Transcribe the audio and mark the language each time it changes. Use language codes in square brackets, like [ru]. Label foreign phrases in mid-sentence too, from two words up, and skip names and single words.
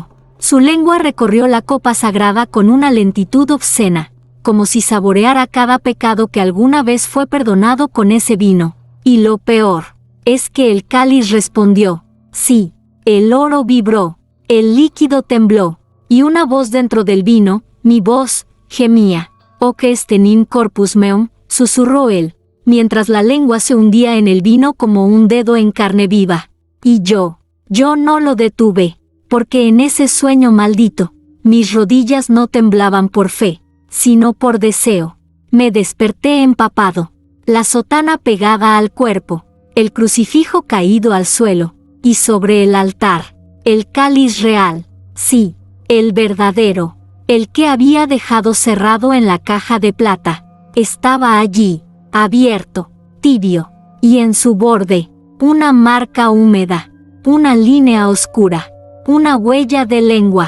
[es] Su lengua recorrió la copa sagrada con una lentitud obscena, como si saboreara cada pecado que alguna vez fue perdonado con ese vino. Y lo peor, es que el cáliz respondió, sí, el oro vibró, el líquido tembló, y una voz dentro del vino, mi voz, gemía. [la] «Hoc est in corpus meum», [es] susurró él, mientras la lengua se hundía en el vino como un dedo en carne viva. Y yo no lo detuve, porque en ese sueño maldito, mis rodillas no temblaban por fe, sino por deseo. Me desperté empapado, la sotana pegada al cuerpo, el crucifijo caído al suelo, y sobre el altar, el cáliz real, sí, el verdadero, el que había dejado cerrado en la caja de plata, estaba allí, abierto, tibio, y en su borde, una marca húmeda, una línea oscura, una huella de lengua.